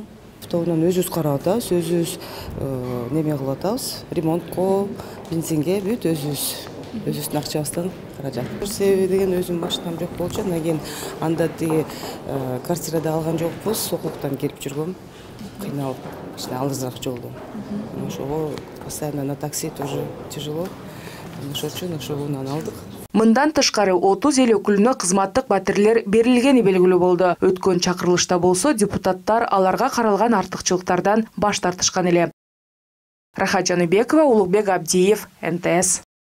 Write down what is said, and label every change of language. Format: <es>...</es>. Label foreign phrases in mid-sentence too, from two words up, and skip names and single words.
<ky>Автоунан өзүбүз карап атабыз, өзүбүз неме кылып атабыз, ремонтко, бензинге бүт өзүбүздүн акчабыздан каражат. Себеби деген өзүмдүн машинам жок болчу, андан кийин анда тиги квартирада алган жокпуз, Сокулуктан келип жүргөм, кыйналып, алысыраак жолдон.</ky> <ru>Ошого постоянно на такси тоже тяжело.</ru> <ky>Ошол үчүн ошол унааны алдык. Мындан тышкары 30 эл өкүлүнө кызматтык батирлер берилгени белгилүү болду. Өткөн чакырылышта болсо депутаттар аларга каралган артыкчылыктардан баш тартышкан эле. Рахат Жаныбекова, Улукбек Абдиев, НТС.</ky>